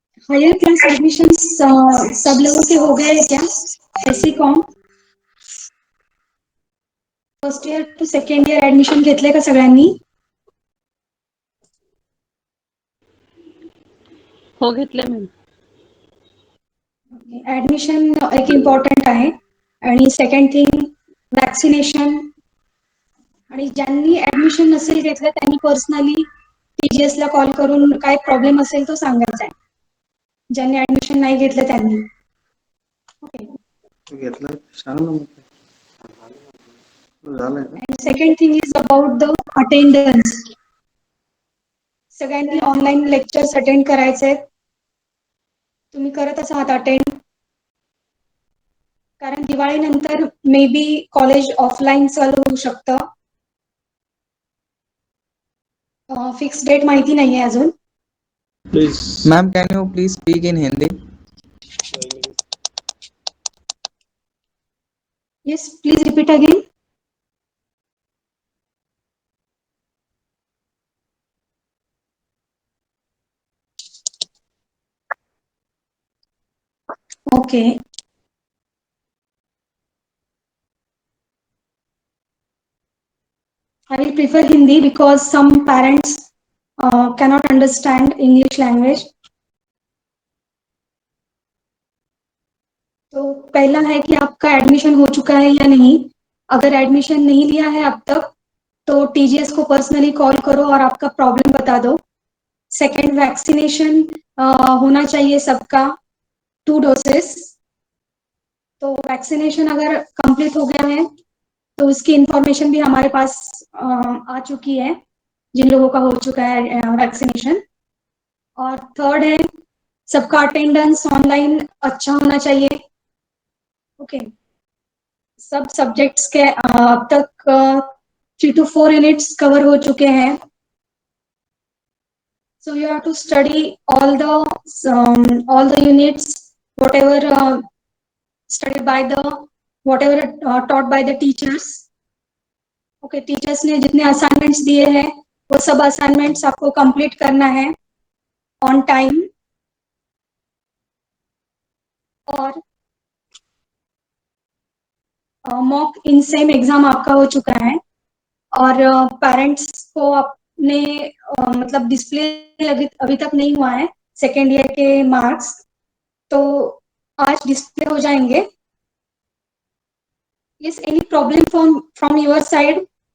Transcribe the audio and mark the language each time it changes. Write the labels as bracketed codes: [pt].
[hi] Higher class admission सब लोगों के हो गए हैं क्या? ऐसी कौन [mr] first year to second year admission घेतले का सगळ्यांनी? हो घेतले मी. ऍडमिशन एक इम्पॉर्टंट आहे आणि सेकंड थिंग वॅक्सिनेशन. आणि ज्यांनी ऍडमिशन नसेल घेतलं त्यांनी पर्सनली टीजीएस ला कॉल करून काय प्रॉब्लेम असेल तो सांगायचा आहे. ज्यांनी ऍडमिशन नाही घेतलं त्यांनी. [en] Okay. [mr] घेतलं सांग ना मग झालंय का? [en] And second thing is about the attendance. [mr] सगळ्यांनी ऑनलाईन लेक्चर्स अटेंड करायचे. तुम्ही करतच आहात अटेंड? कारण दिवाळीनंतर मे बी कॉलेज ऑफलाईन चालू होऊ शकतं. फिक्स डेट माहिती नाहीये अजून. [en] Please. Ma'am, can you please speak in Hindi? Yes, please repeat again. Okay. I will prefer Hindi because some parents cannot understand English language. [hi] तो पहला है कि आपका एडमिशन हो चुका है या नहीं. अगर एडमिशन नहीं लिया है अब तक तो टीजीएस को पर्सनली कॉल करो और आपका प्रॉब्लम बता दो. सेकेंड, वैक्सीनेशन होना चाहिए सबका 2 डोसेस. तो वैक्सीनेशन अगर कंप्लीट हो गया है तो उसकी इंफॉर्मेशन भी हमारे पास आ चुकी है जिन लोगों का हो चुका है वैक्सीनेशन. और थर्ड है सबका अटेंडेंस ऑनलाइन अच्छा होना चाहिए. ओके. सब सब्जेक्ट्स के अब तक 3 to 4 यूनिट्स कवर हो चुके हैं. [en] So you have to study all the units, whatever studied by the whatever taught by the teachers. [hi] Okay, teachers ने जितने असाइनमेंट्स दिए हैं वो सब असाइनमेंट्स आपको कंप्लीट करना है ऑन टाइम. और मॉक इन सेम एग्जाम आपका हो चुका है और पेरेंट्स को आपने मतलब डिस्प्ले अभी तक नहीं हुआ है सेकेंड ईयर के मार्क्स, तो आज डिस्प्ले हो जाएंगे. [en] Is any problem from your side?